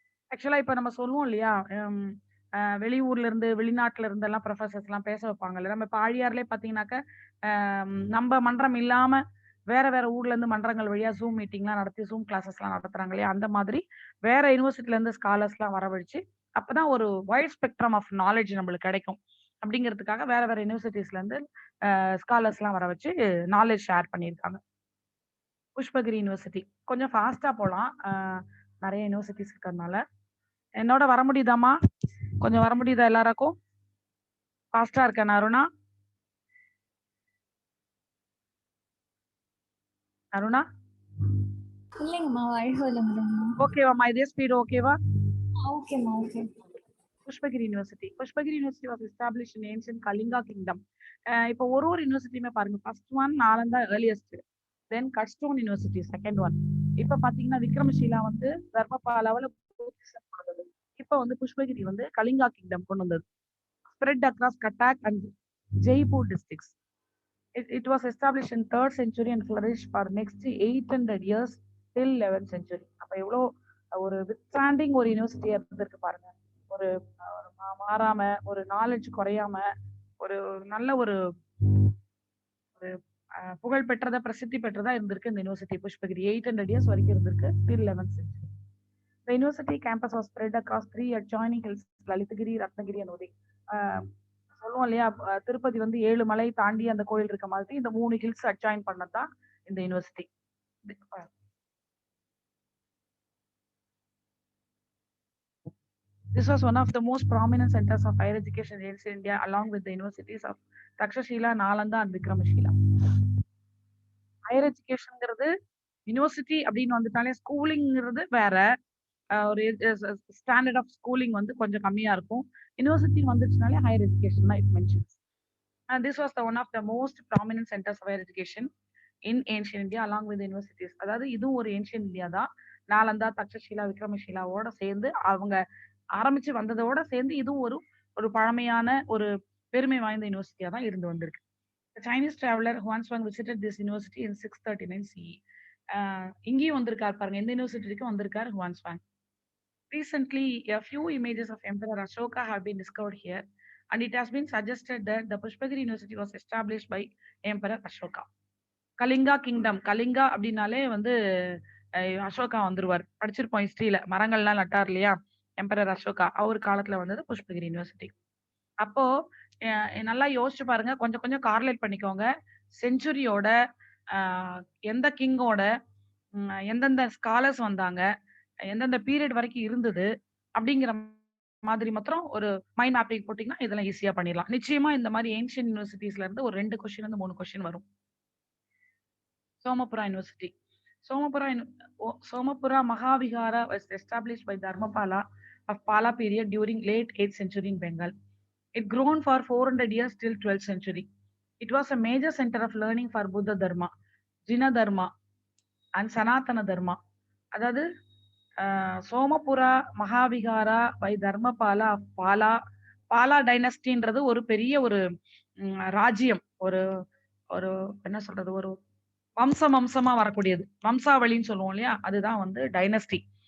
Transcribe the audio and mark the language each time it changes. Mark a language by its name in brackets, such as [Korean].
[Tamil] ஆக்சுவலா இப்ப நம்ம சொல்லுவோம் இல்லையா, வெளியூர்ல இருந்து வெளிநாட்டுல இருந்து எல்லாம் ப்ரொஃபசர்ஸ் எல்லாம் பேச வைப்பாங்கல்ல. நம்ம இப்ப ஆழியார்லயே பாத்தீங்கன்னாக்க நம்ம மன்றம் இல்லாம வேற வேற ஊர்ல இருந்து மன்றங்கள் வழியா ஜூம் மீட்டிங் எல்லாம் நடத்தி ஜூம் கிளாஸஸ் எல்லாம் நடத்துறாங்க இல்லையா, அந்த மாதிரி வேற யூனிவர்சிட்டில இருந்து ஸ்காலர்ஸ் எல்லாம் வரவழைச்சு அப்பதான் ஒரு வைட் ஸ்பெக்ட்ரம் ஆஃப் நாலேஜ் நம்மளுக்கு கிடைக்கும் அப்படிங்கிறதுக்காக வேற வேற யூனிவர்சிட்டிஸ்ல இருந்து ஸ்காலர்ஸ் எல்லாம் வர வச்சு நாலேஜ் ஷேர் பண்ணியிருக்காங்க. புஷ்பகிரி யூனிவர்சிட்டி கொஞ்சம் ஃபாஸ்டா போலாம், நிறைய யூனிவர்சிட்டிஸ் இருக்கிறதுனால. என்னோட வர முடியுதாமா? கொஞ்சம் வர முடியுதா எல்லாருக்கும்? ஃபாஸ்டா இருக்கேன் அருணா? அருணா இல்லைங்கம்மா, வாழ்க வளமுடன்மா. ஓகேவாம்மா, இதே ஸ்பீடு ஓகேவா? ஓகேம்மா, okay. [English] Pushpagiri University. Pushpagiri University was established in ancient Kalinga Kingdom. [Tamil] இப்போ ஒரு யூனிவர்சிட்டியுமே பாருங்க, ஃபர்ஸ்ட் ஒன் நாலந்தா ஏர்லியஸ்ட், தென் கட்ஸ்டோன் யூனிவர்சிட்டி செகண்ட் ஒன். இப்ப பாத்தீங்கன்னா விக்ரமஷீலா வந்து தர்மபாலாவில் வந்தது. இப்ப வந்து புஷ்பகிரி வந்து கலிங்கா கிங்டம் கொண்டு வந்தது. [English] Spread across Cuttack and Jaipur districts. It was established in 3rd century and flourished for next 800 years till 11th century. [Tamil] அப்ப எவ்வளவு ஒரு வித்ஸ்டாண்டிங் ஒரு யூனிவர்சிட்டியா இருந்திருக்கு பாருங்க. ஒரு மாறாம, ஒரு நாலேஜ் குறையாம, ஒரு நல்ல ஒரு புகழ் பெற்றதா, பிரசித்தி பெற்றதா இருந்திருக்கு இந்த யூனிவர்சிட்டி புஷ்பகிரி. [English] 800 years [Tamil] வரைக்கும் இருந்திருக்கு [English] till 11th century. The university campus was spread across 3 adjoining hills, Lalitagiri, Ratnagiri and Uday. [Tamil] சொல்லுவோம் இல்லையா, திருப்பதி வந்து 7 மலை தாண்டி அந்த கோயில் இருக்க மாதிரி இந்த 3 ஹில்ஸ் அட்ஜாயின் பண்ணதான் இந்த university. [English] This was one of the most prominent centers of higher education in India, along with the universities of Takshashila, Nalanda and Vikramashila. Higher education [Tamil] ங்கிறது யூனிவர்சிட்டி அப்படின்னு வந்துட்டாலே ஸ்கூலிங்கிறது வேற, ஒரு ஸ்டாண்டர்ட் ஆஃப் ஸ்கூலிங் வந்து கொஞ்சம் கம்மியா இருக்கும். யூனிவர்சிட்டி வந்துச்சுனாலே ஹையர் எஜுகேஷன் தான் [English] It mentions. And this was the one of the most prominent centers of higher education in ancient India along with the universities. [Tamil] அதாவது இதுவும் ஒரு ஏன்ஷியன் இந்தியா தான். நாலந்தா, தக்ஷஷீலா, விக்ரமஷீலாவோட சேர்ந்து அவங்க ஆரம்பிச்சு வந்ததோட சேர்ந்து இதுவும் ஒரு பழமையான ஒரு பெருமை வாய்ந்த யூனிவர்சிட்டியா தான் இருந்து வந்திருக்கு. [English] The Chinese traveler Huanshuang visited this university in 639 CE. [Tamil] இங்கேயும் வந்திருக்காரு பாருங்க, எந்த யூனிவர்சிட்டிக்கும் வந்திருக்காரு [English] Huanshuang. Recently, a few images of Emperor Ashoka have been discovered here, and it has been suggested that the Pushpagiri University was established by Emperor Ashoka. [Tamil] Kalinga kingdom, Kalinga அப்படின்னாலே வந்து அசோகா வந்துருவார். படிச்சிருப்போம் ஹிஸ்டரியில, மரங்கள்லாம் நட்டார் இல்லையா எம்பரர் அசோகா, அவர் காலத்துல வந்தது புஷ்பகிரி யூனிவர்சிட்டி. அப்போ நல்லா யோசிச்சு பாருங்க, கொஞ்சம் கொஞ்சம் கார்லேட் பண்ணிக்கோங்க. செஞ்சுரியோட எந்த கிங்கோட எந்தெந்த ஸ்காலர்ஸ் வந்தாங்க, எந்தெந்த பீரியட் வரைக்கும் இருந்தது அப்படிங்கிற மாதிரி மாத்திரம் ஒரு மைண்ட் மேப்பிங் போட்டீங்கன்னா இதெல்லாம் ஈஸியா பண்ணிடலாம். நிச்சயமா இந்த மாதிரி ஏன்ஷியன் யூனிவர்சிட்டிஸ்ல இருந்து ஒரு 2 கொஸ்டின் வந்து 3 கொஸ்டின் வரும். [English] Somapura University. Somapura Mahavihara was established by Dharmapala of Pala period during late 8th century in Bengal. It grown for 400 years till 12th century. It was a major center of learning for Buddha Dharma, Jina Dharma, and Sanatana Dharma. [Tamil] அதாவது Somapura மகாவிகாரா by Dharmapala of Bala டைனஸ்டின்றது ஒரு பெரிய ஒரு ராஜ்யம், ஒரு ஒரு என்ன சொல்றது, ஒரு வம்சமா வரக்கூடியது, வம்சாவளின்னு சொல்லுவோம் இல்லையா, அதுதான் வந்து டைனஸ்டி.